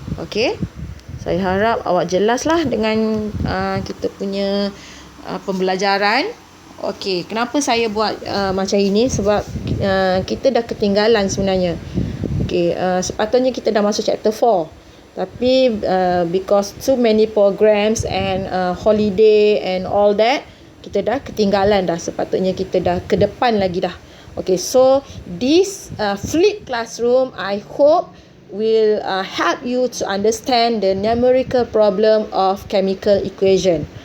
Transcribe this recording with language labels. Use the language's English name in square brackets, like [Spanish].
[Malay] Okay. Saya harap awak jelaslah dengan kita punya pembelajaran. Okay. Kenapa saya buat macam ini? Sebab kita dah ketinggalan sebenarnya. Okay. Sepatutnya kita dah masuk chapter 4. Tapi [English] because too many programs and holiday and all that, [Malay] kita dah ketinggalan dah. Sepatutnya kita dah ke depan lagi dah. [English] Okay, so this flip classroom, I hope will help you to understand the numerical problem of chemical equation.